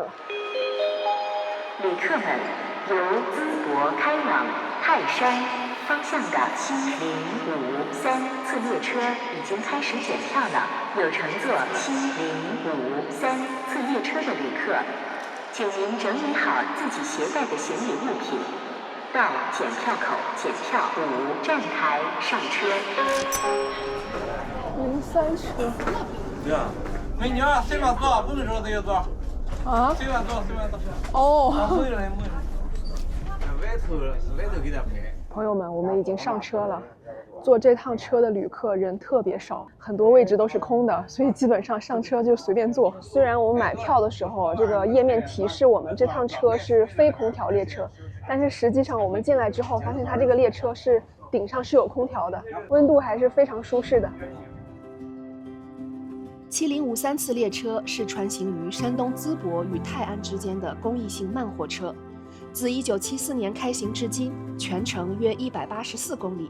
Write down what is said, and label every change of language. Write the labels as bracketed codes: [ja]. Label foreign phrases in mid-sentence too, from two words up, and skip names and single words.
[zh] 旅客們，由淄博開往泰山方向的7053次列車已經開始檢票了。有乘坐7053次列車的旅客，請您整理好自己攜帶的行李物品，到檢票口檢票，5站台上車。 03 車。对啊，美女啊，随便坐，不是说这个坐。啊？随便坐，随便坐。哦。没人。外頭給他拍。朋友們，我們已經上車了。坐這趟車的旅客人特別少，很多位置都是空的，所以基本上上車就隨便坐。雖然我們買票的時候，這個頁面提示我們這趟車是非空調列車，但是實際上我們進來之後發現它這個列車是頂上是有空調的，溫度還是非常舒適的。 7053次列車是穿行於山東淄博與泰安之間的公益性慢火車，自1974年開行至今，全程約184公里。